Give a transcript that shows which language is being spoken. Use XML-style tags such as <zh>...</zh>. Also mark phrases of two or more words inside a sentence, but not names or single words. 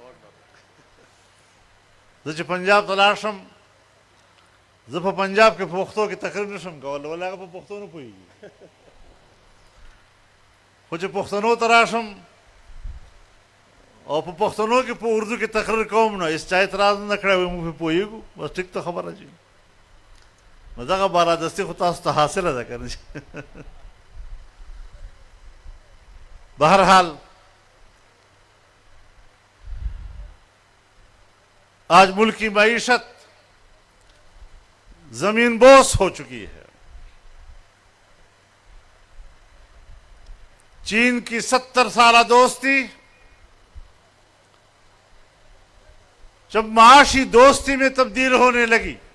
<ps>زه چې پنجاب ته لاړ شم، زه په پنجاب کې په پښتو کې تقریر نشم کولی، ولې هغه په پښتو نه پوهېږي. خو چې پښتنو ته راشم او په پښتنو کې په اردو کې تقریر کوم نو هېڅ چا اعتراض نه کړی، وایي موږ پرې پوهېږو، بس ټیک ته خبره چې نو دغه بالادستي خو تاسو ته حاصله ده که نه.</ps> <ur>بہرحال آج ملک کی معیشت زمین بوس ہو چکی ہے. چین کی 70 سالہ دوستی جب معاشی دوستی میں تبدیل ہونے لگی</ur>